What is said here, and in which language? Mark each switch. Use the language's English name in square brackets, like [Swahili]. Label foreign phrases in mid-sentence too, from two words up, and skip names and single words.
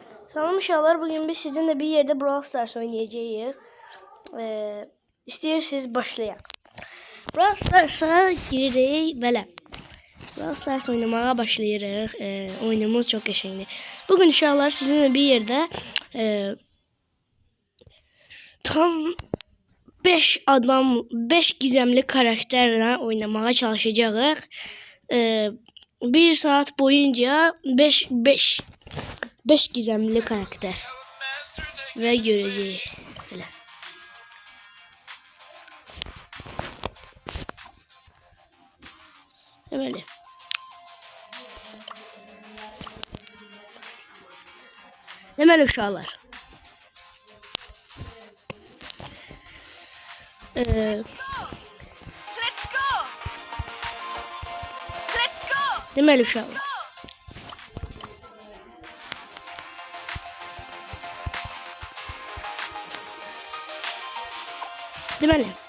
[Azerbaijani] Salam uşaqlar, [Turkish] bugün biz sizinle bir yerde Brawl Stars oynayacağız. [Azerbaijani] İstəyirsiniz başlayaq. Brawl Stars'a giririk belə. Brawl Stars oynamaya başlayırıq. Oyunumuz çok qəşəngdir. [Turkish] Bugün uşaqlar sizinle bir yerde tam 5 adam, 5 gizemli karakterle oynamaya çalışacağıq. 1 saat boyunca 5 gizemli karakter ve göreceğiz. Böyle. Böyle. Hemen uşaqlar. [Azerbaijani] Deməli uşaqlar. Deməli.